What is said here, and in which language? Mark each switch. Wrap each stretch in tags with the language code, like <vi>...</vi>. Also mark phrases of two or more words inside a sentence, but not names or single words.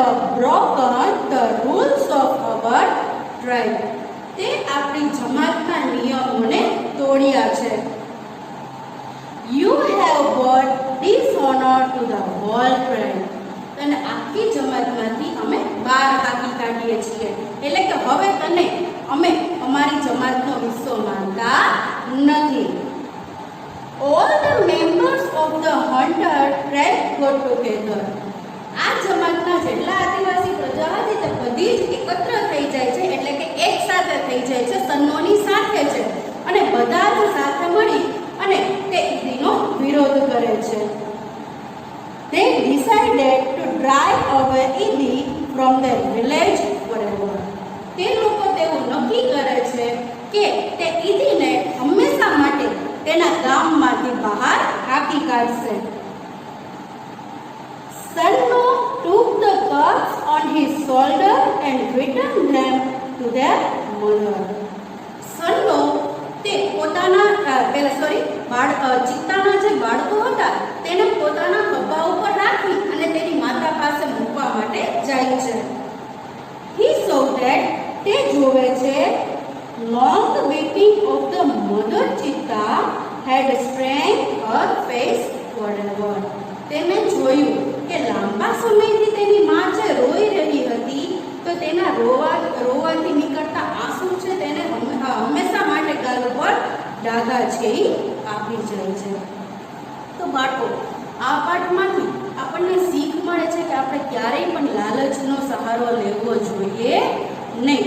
<en>broken the rules of our tribe.</en> <gu>તે આપણી જમાતના નિયમોને તોડ્યા છે.</gu> <en>You have brought dishonor to the whole tribe.</en> <gu>અને આખી જમાતમાંથી અમે બહાર હાકી કાઢીએ છીએ. એટલે કે હવે તને અમે અમારી જમાતનો હિસ્સો માનતા નથી.</gu> <en>All the members of the hunter tribe got together.</en> <gu>આ જમાતના જેટલા આદિવાસી પ્રજા હતી તે બધી જ એકત્ર થઈ જાય છે, એટલે કે એક સાથે થઈ જાય છે, સન્નોની સાથે છે, અને બધા જ સાથે મળી અને તે ઈદીનો વિરોધ કરે છે.</gu> <en>They decided to drive away Idi from their village forever.</en> <gu>તે લોકો તેવું નક્કી કરે છે કે તે ઈદીને હંમેશા માટે તેના ગામમાંથી બહાર હાકી કાઢશે.</gu> <en>Sanno took the cubs on his shoulder and returned them to their mother.</en> <gu>Sanno તે પોતાના ચિત્તાના જે બાળકો હતા તેને પોતાના ખભા ઉપર રાખી અને તેની માતા પાસે મૂકવા માટે જાય છે.</gu> <en>He saw that</en> <gu>તે જોવે છે</gu> <en>long weeping of the mother cheetah had strained her face forever.</en> <gu>તેને જોયું કે લાંબા સમયથી તેની માં જે રોઈ રહી હતી તો તેના રોવાથી નીકળતા આંસુ છે તેને હંમેશા માટે ગાલ પર ડાઘા છે એ આપી જાય છે. તો બાળકો, આ પાઠમાંથી આપણને શીખ મળે છે કે આપણે ક્યારેય પણ લાલચનો સહારો લેવો જોઈએ નહીં.</gu>